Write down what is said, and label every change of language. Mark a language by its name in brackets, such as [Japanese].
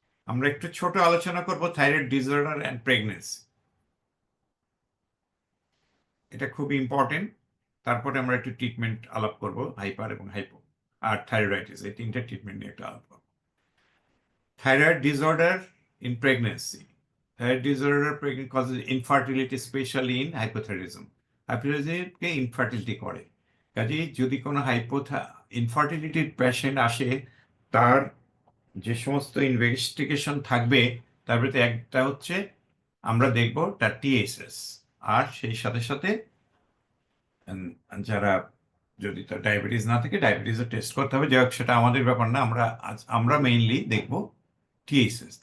[Bangla] আমরা একটু ছোট আলোচনা করব [English] Thyroid disorder and pregnancy. [Bangla] এটা খুব ইম্পর্টেন্ট। তারপরে আমরা একটু ট্রিটমেন্ট আলাপ করব, হাইপার এবং হাইপো আর থাইরয়েডাইটিস, এই তিনটা ট্রিটমেন্ট নিয়ে একটা আলাপ করব। [English] Thyroid disorder in pregnancy. Thyroid disorder causes infertility, especially in hypothyroidism. [Bangla] হাইপোথাইরয়েডিজমকে infertility করে। কাজেই যদি কোনো ইনফার্টিলিটির পেশেন্ট আসে, তার যে সমস্ত ইনভেস্টিগেশন থাকবে তার ভিতরে একটা হচ্ছে আমরা দেখব তার TSS, আর সেই সাথে সাথে যারা যদি তার ডায়াবেটিস না থাকে ডায়াবেটিসও টেস্ট করতে হবে। যাই হোক, সেটা আমাদের ব্যাপার না, আমরা মেইনলি দেখব TSS।